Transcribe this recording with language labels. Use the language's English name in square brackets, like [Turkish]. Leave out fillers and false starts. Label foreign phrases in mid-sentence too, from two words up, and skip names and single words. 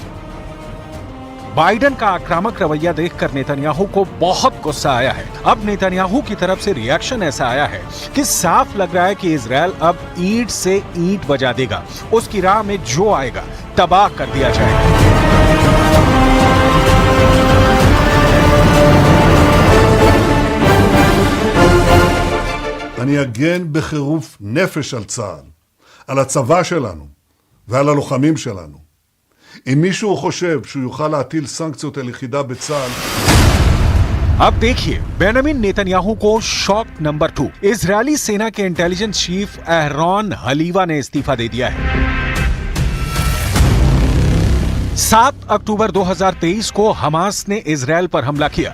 [Hindi] बाइडन का आक्रामक रवैया देखकर नेतन्याहू को बहुत गुस्सा आया है। अब नेतन्याहू की तरफ से रिएक्शन ऐसा आया है कि साफ लग रहा है कि इजरायल अब ईंट से ईंट बजा देगा। उसकी राह में जो आएगा तबाह कर दिया जाएगा। [Hebrew] אני אגן בחירוף נפש על צה"ל, על הצבא שלנו ועל הלוחמים שלנו. אם מישהו חושב שהוא יוכל להטיל סנקציות על יחידה בצה"ל, [Hindi] अब देखिए, बेन्यामिन नेतन्याहू को [English] shock number [Hindi] 2। इजरायली सेना के [English] intelligence chief [Hindi] एहरॉन हलीवा ने इस्तीफा दे दिया है। 7 अक्टूबर 2023 को हमास ने इजरायल पर हमला किया।